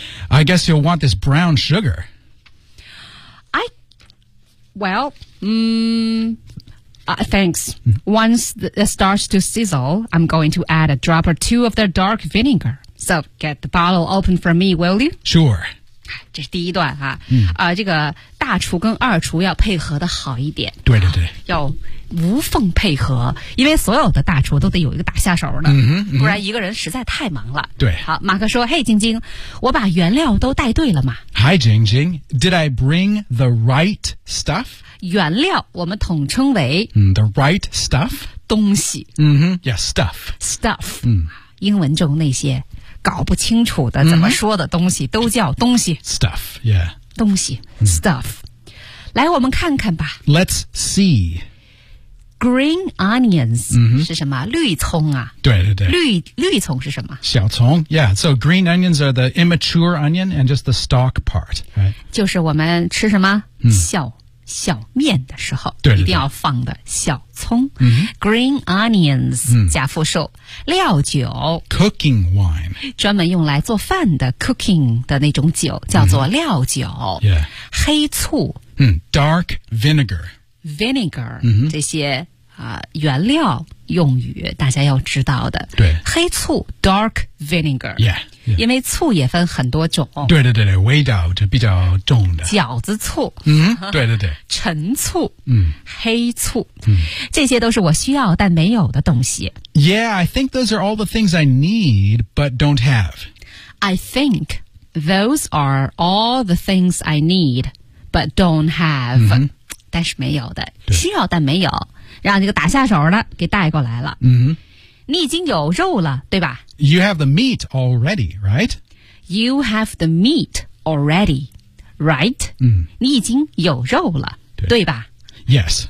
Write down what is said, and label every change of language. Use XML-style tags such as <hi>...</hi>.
<en>I guess you'll want this brown sugar. Thanks. Once it starts to sizzle, I'm going to add a drop or two of the dark vinegar. So get the bottle open for me, will you? Sure.</en> <zh>这是第一段哈、这个大厨跟二厨要配合的好一点对对对、要无缝配合因为所有的大厨都得有一个大下手的、不然一个人实在太忙了对好马克说嘿晶晶我把原料都带对了吗</zh> <en>Hi 晶晶 Did I bring the right stuff?</en> <zh>原料我们统称为、</zh> <en>The right stuff</en> <zh>东西、</zh> <en>Yeah stuff</en> <zh>Stuff、英文中那些搞不清楚的怎么说的东西、都叫东西</zh> <en>Stuff, yeah</en> <zh>东西、Stuff 来我们看看吧</zh> <en>Let's see</en> <zh>Green onions、是什么绿葱啊对对对绿葱是什么</zh> <en>小葱 Yeah, so green onions are the immature onion and just the stalk part、right?</en> <zh>就是我们吃什么、小面的时候对对对一定要放的小葱、Green onions、加复数料酒</zh> <en>Cooking wine</en> <zh>专门用来做饭的 cooking 的那种酒叫做料酒、黑醋、</zh> <en>Dark vinegar Vinegar、 mm-hmm.</en> <zh>这些、原料用语大家要知道的对黑醋</zh> <en>Dark vinegar、 yeah.</en> <zh>因为醋也分很多种。对对对对，味道就比较重的。饺子醋。嗯，对对对。陈醋。嗯。黑醋。嗯。这些都是我需要但没有的东西。</zh> <en>Yeah, I think those are all the things I need, but don't have. I think those are all the things I need, but don't have.、嗯、</en> <zh>但是没有的。需要但没有。让这个打下手的给带过来了。嗯。你已经有肉了，对吧？</zh> <en>You have the meat already, right? You have the meat already, right?、嗯、</en> <zh>你已经有肉了， 对吧？</zh> <en>Yes.</en>